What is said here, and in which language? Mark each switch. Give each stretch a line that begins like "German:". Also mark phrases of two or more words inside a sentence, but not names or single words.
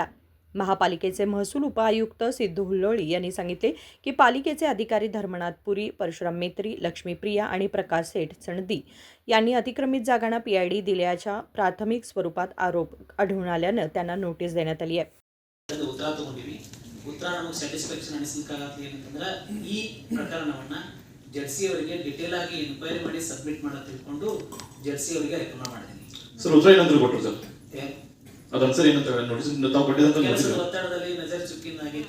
Marathi: महापालिकेचे महसूल उपायुक्त सिद्धू हुल्लोळी यांनी सांगितले की पालिकेचे अधिकारी धर्मनाथ पुरी, परशुराम मेत्री, लक्ष्मीप्रिया आणि प्रकाश सेठ चणदी यांनी अतिक्रमित जागांना PID दिल्याच्या प्राथमिक स्वरूपात आरोप आढळून आल्यानं त्यांना नोटीस देण्यात आली आहे.
Kannada: ಉತ್ತರ ನಮಗೆ ಸ್ಯಾಟಿಸ್ಫ್ಯಾಕ್ಷನ್ ಅನಿಸಲಿಕ್ಕಾಗತ್ತೆ ಏನಂತಂದ್ರೆ ಈ ಪ್ರಕರಣವನ್ನ ಜಡ್ಸಿ ಅವರಿಗೆ ಡಿಟೇಲ್ ಆಗಿ ಎನ್ಕ್ವೈರಿ ಮಾಡಿ ಸಬ್ಮಿಟ್ ಮಾಡೋದು ತಿಳ್ಕೊಂಡು ಜಡ್ಸಿ ಅವರಿಗೆ ರೆಕಮೆಂಡ್ ಮಾಡಿದ್ದೀನಿ. ಸರ್ ಉತ್ತರ ಏನಂದ್ರೆ ಕೊಟ್ಟರು ಸರ್ ಅದನ್ನ ಸರ್ ಏನಂತ ನೋಟಿಸ್ ತಾವು ಕೊಟ್ಟಿದಂತ ಒತ್ತಡದಲ್ಲಿ ನಜರ್ ಚುಕ್ಕಿನ ಆಗೈತಿ